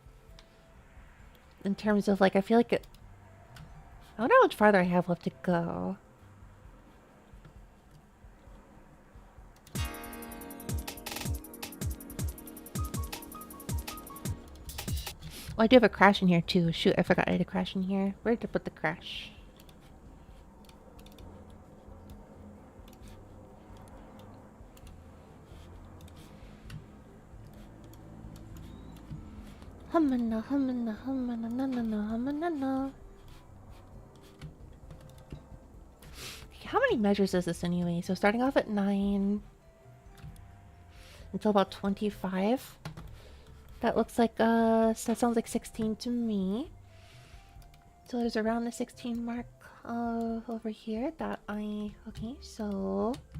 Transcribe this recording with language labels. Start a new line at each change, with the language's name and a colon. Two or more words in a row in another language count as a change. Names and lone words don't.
English: In terms of like, I feel like it. I wonder how much farther I have left to go. Oh, I do have a crash in here too. Shoot, I forgot I had a crash in here. Where did I put the crash? Humana, humana, humana, na na na, humana na. How many measures is this anyway? So starting off at 9 until about 25. That looks like, that sounds like 16 to me. So there's around the 16 mark over here that okay, so...